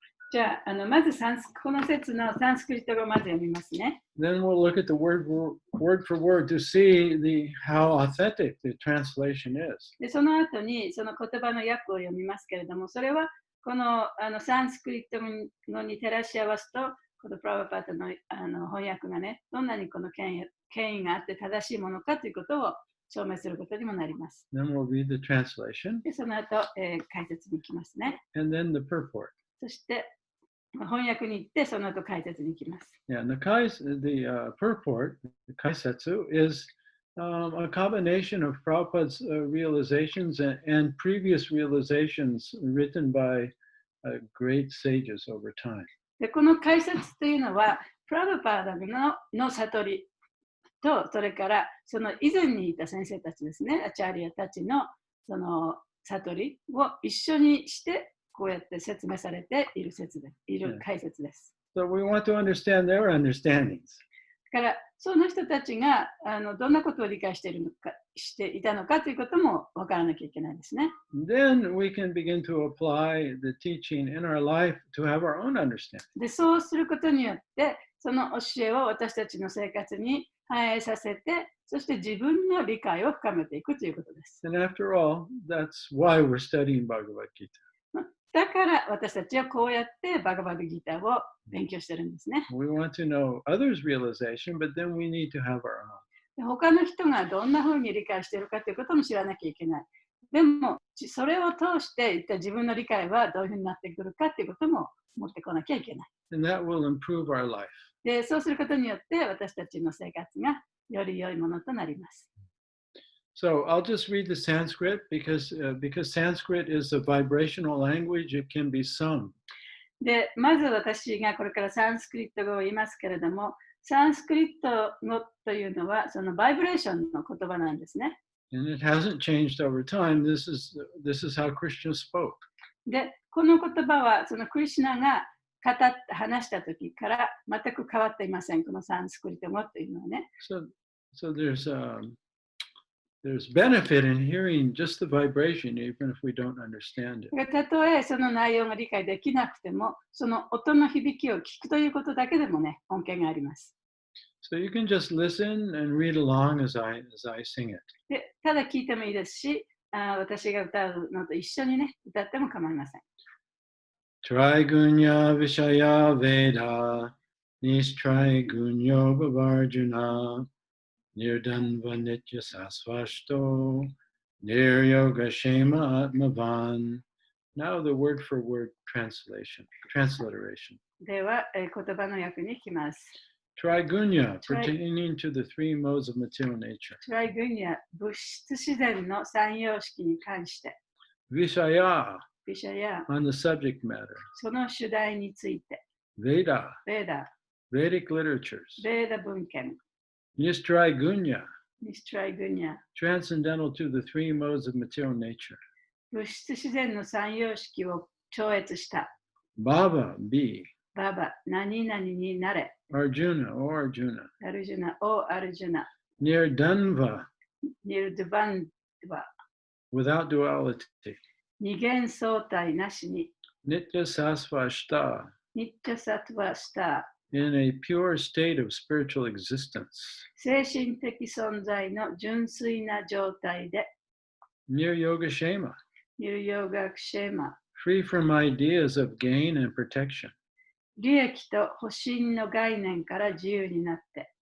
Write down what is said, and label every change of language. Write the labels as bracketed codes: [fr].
[ja] じゃあ、まずこの説のサンスクリット語をまず読みますね。 [en] Then we'll look at the word for word to see how authentic the translation is. [ja] で、その後にその言葉の訳を読みますけれども、それはこのサンスクリット語に照らし合わすとこのプラバパートの、翻訳がね、どんなにこの権威があって正しいものかということを証明することにもなります。 [en] Then we'll read the translation [ja] でその後、解説に行きますね。 [en] and then the purport. [ja] そして翻訳に行ってその後解説に行きます。 [en] Yeah, and the purport, the kaisetsu, is a combination of Prabhupada's realizations and previous realizations written by great sages over time. [ja] でこの解説というのは、プラバパーダの悟りと、それからその以前にいた先生たちですね、アチャリアたちのその悟りを一緒にして、こうやって説明されている解説です。 [en] So we want to understand their understandings. [ja] だからその人たちがどんなことを理解していたのかということも分からなきゃいけないですね。 [en] Then we can begin to apply the teaching in our life to have our own understanding. [ja] でそうすることによって、その教えを私たちの生活に反映させて、そして自分の理解を深めていくということです。 [en] And after all, that's why we're studying Bhagavad Gita. [ja] だから私たちはこうやってバガバッドギターを勉強してるんですね。 [en] We want to know others' realization, but then we need to have our own. [ja] 他の人がどんなふうに理解しているかということも知らなきゃいけない。でも、それを通して一体自分の理解はどういうふうになってくるかということも持ってこなきゃいけない。 [en] And that will improve our life. [ja] で、そうすることによって私たちの生活がより良いものとなります。 [en] So I'll just read the Sanskrit because Sanskrit is a vibrational language. It can be sung. [ja] で、まず私がこれからサンスクリット語を言いますけれども、サンスクリット語というのはそのバイブレーションの言葉なんですね。 [en] And it hasn't changed over time. This is how Krishna spoke. [ja] で、この言葉はそのクリシュナが話した時から全く変わっていません。このサンスクリット語というのはね。 [en] So there's benefit in hearing just the vibration, even if we don't understand it. [ja] たとえその内容が理解できなくても、その音の響きを聞くということだけでもね、恩恵があります。 [en] So you can just listen and read along as I sing it. [ja] で、ただ聞いてもいいですし、私が歌うのと一緒にね、歌っても構いません。 [sa] Trigunya Vishaya Veda Nistrigunya Bhavarjuna Nirdanva Nitya Sasvashto Niryoga Shema Atmavan. [en] Now the word for word transliteration. [ja] では、言葉の訳に行きます。 [en] Trigunya, pertaining to the three modes of material nature. [ja] Trigunya、物質自然の三様式に関して。 [sa] Vishaya, [ja] ビシャや [en] on the subject matter. [ja] その主題について。 [sa] Veda, [ja] ベーダ、 [en] Vedic literatures. [ja] ベーダ文献。 [sa] Nistrigunya, [ja] ニストライグニャ、 [en] transcendental to the three modes of material nature. [ja] 物質自然の三様式を超越した。 [en] Bhava, be. [ja] ババ、何々になれ。 [en] Arjuna, O Arjuna. [ja] アルジュナ、おアルジュナ。 [sa] Nirdanva, [ja] ニルドゥバンドバ、 [en] without duality. [ja] 二元相対なしに。 [sa] Nitya Sasvashta, [ja] ニッチャサトワスタ [en] in a pure state of spiritual existence. [ja] ー、精神的存在の純粋な状態で。 [sa] Nir Yogashema, [ja] ニルヨーガクシェマ、 [en] free from ideas of gain and protection. [ja] 利益と保身の概念から自由になって。